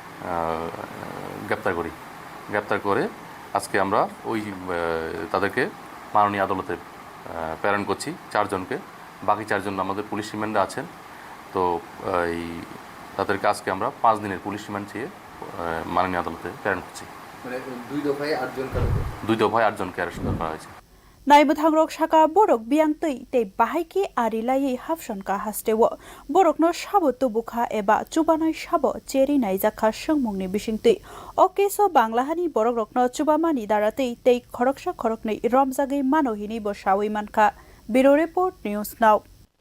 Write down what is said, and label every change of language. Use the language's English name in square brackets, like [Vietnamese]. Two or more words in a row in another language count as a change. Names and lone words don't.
[Bangla] গ্রেপ্তার করে আজকে আমরা ওই তাদেরকে মাননীয় আদালতে প্রেরণ করছি চারজনকে বাকি চারজন আমাদের [English] police remand [Bangla] আছেন তো এই তাদেরকে আজকে আমরা 5 দিনের [English] police remand [Bangla] চেয়ে মাননীয় আদালতে প্রেরণ করছি মানে দুই দফায় 8 জনকে অ্যারেস্ট করা হয়েছে [Kok Borok] Naimwthangrok saka borok biangtei tei bahaiki arilai hapsonka hastewo borokno sabutu bukha eba chubanai sabo cheri naijakha sungmungni bisingtei okeso Banglahani borok rokno chubamani daratei tei khorokchar khorokni romjagei manohini bo sawi mankha Bureau Report News Now